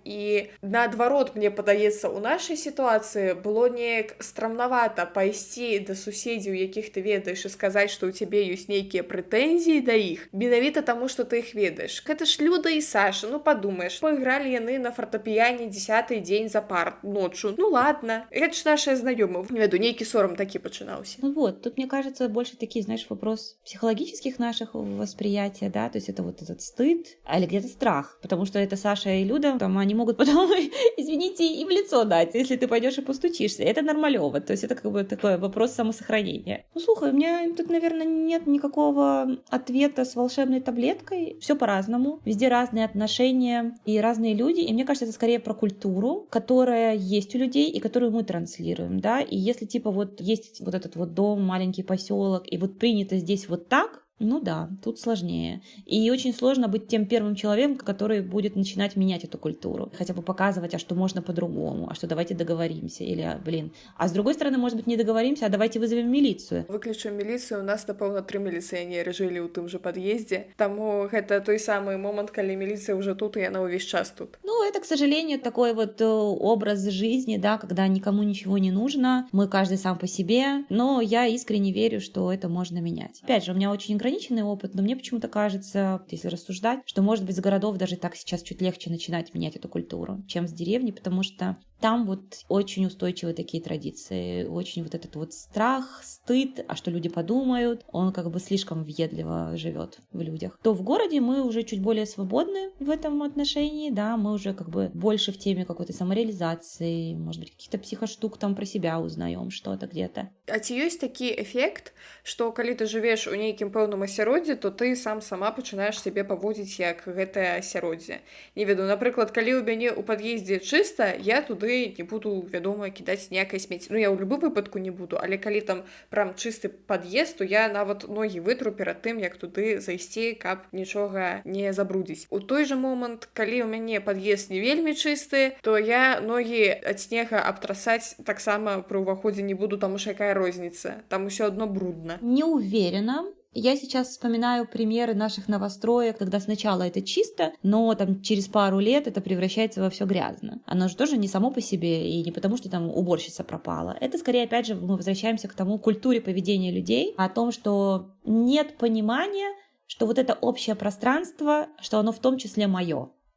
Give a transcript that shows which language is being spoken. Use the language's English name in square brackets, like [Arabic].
[Belarusian] І наадварот, мне падаецца, у нашай сітуацыі было неяк страмнавата пайсці да суседзяў, якіх ты ведаеш, і сказаць, што ў цябе ёсць нейкія прэтэнзіі да іх, менавіта таму, што ты іх ведаеш. Гэта ж Люда і Саша, ну падумаеш, пайгралі яны на фортапіяне 10-й дзень запар ноччу. Ну ладно, гэта ж нашыя знаёмыя. Не веду, нейкі сорам такі пачынаўся. [Russian] Ну вот, тут, мне кажется, больше такие, знаешь, вопрос психологических наших восприятия, да, то есть это вот этот стыд, или где-то страх, потому что это Саша и Люда, там они могут потом, извините, и в лицо дать, если ты пойдешь и постучишься. Это нормалёво, то есть это как бы такой вопрос самосохранения. Ну, слушай, у меня тут, наверное, нет никакого ответа с волшебной таблеткой. Все по-разному, везде разные отношения и разные люди, и мне кажется, это скорее про культуру, которая есть у людей и которую мы транслируем, да, и если типа вот есть вот этот вот дом, маленький поселок, и вот принято здесь вот так, ну да, тут сложнее. И очень сложно быть тем первым человеком, который будет начинать менять эту культуру. Хотя бы показывать, а что можно по-другому, а что давайте договоримся. Или, А с другой стороны, может быть, не договоримся, а давайте вызовем милицию. [Belarusian] Выключым міліцыю, у нас, напэўна, 3 міліцыянеры жылі ў тым жа пад'ездзе. Таму гэта той самы момант, калі міліцыя ўжо тут, і яна ўвесь час тут. [Russian] Ну, это, к сожалению, такой вот образ жизни, да, когда никому ничего не нужно, мы каждый сам по себе, но я искренне верю, что это можно менять. Опять же, у меня очень ограниченный опыт, но мне почему-то кажется, если рассуждать, что, может быть, с городов даже так сейчас чуть легче начинать менять эту культуру, чем с деревни, потому что там вот очень устойчивые такие традиции, очень вот этот вот страх, стыд, а что люди подумают, он как бы слишком въедливо живет в людях. То в городе мы уже чуть более свободны в этом отношении, да, мы уже как бы больше в теме какой-то самореализации, может быть, каких-то психоштук там про себя узнаем, что-то где-то. [Belarusian] А ці ёсць такі эфект, што калі ты жывеш у нейкім пэўным асяроддзі, то ты сама пачынаеш сябе паводзіць як гэтае асяроддзе. Не веду, напрыклад, калі ў мяне ў пад'ездзе чыста, я туды не буду, вядома, кідаць ніякае смецце. Ну, я ў любым выпадку не буду, але калі там прям чысты пад'езд, то я нават ногі вытру перад тым, як туды зайсці, каб нічога не забрудзіць. У той жа момант, калі ў мяне пад'езд не вельмі чысты, то я ногі ад снега абтрасаць таксама пры ўваходзе не буду, таму што якая розніца. Там усё адно брудна. [Russian] Не уверена. Я сейчас вспоминаю примеры наших новостроек, когда сначала это чисто, но там через пару лет это превращается во все грязно. Оно же тоже не само по себе и не потому, что там уборщица пропала. Это скорее, опять же, мы возвращаемся к тому культуре поведения людей, о том, что нет понимания, что вот это общее пространство, что оно в том числе мое.